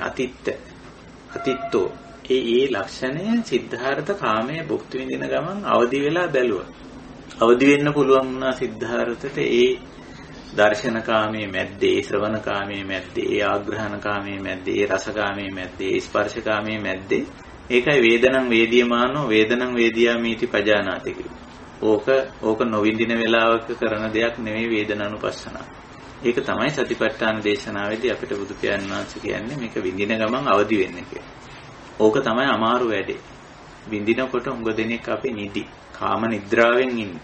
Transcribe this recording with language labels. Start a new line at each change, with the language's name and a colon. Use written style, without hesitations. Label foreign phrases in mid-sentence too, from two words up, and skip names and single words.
Sinhala: අතිත්තෝ ඒ ලක්ෂණය සිද්ධාර්ථ කාමයේ භුක්ති විඳින ගමන් අවදි වෙලා බැලුවා. අවදි වෙන්න පුළුවන් වුණා සිද්ධාර්ථට ඒ දර්ශන කාමයේ මැද්දේ, ශ්‍රවණ කාමයේ මැද්දේ, ආග්‍රහණ කාමයේ මැද්දේ, රස කාමයේ මැද්දේ, ස්පර්ශ කාමයේ මැද්දේ.
Pali: ඒකයි වේදනං වේදියමානෝ වේදනං වේදියාමීති පජානාති කියන්නේ.
Sinhala: ඕක නොවිඳින වෙලාවක කරන දෙයක් නෙවෙයි වේදනානුපස්සනාව. ඒක තමයි සතිපට්ඨාන දේශනාවේදී අපිට බුදු පියාණන් වහන්සේ කියන්නේ මේක විඳින ගමන් අවදි වෙන්න කියලා. ඕක තමයි අමාරු වැඩේ. විඳිනකොට උඟ දෙනෙක් අපි නිදි. කාම නිද්‍රාවෙන් ඉන්නේ.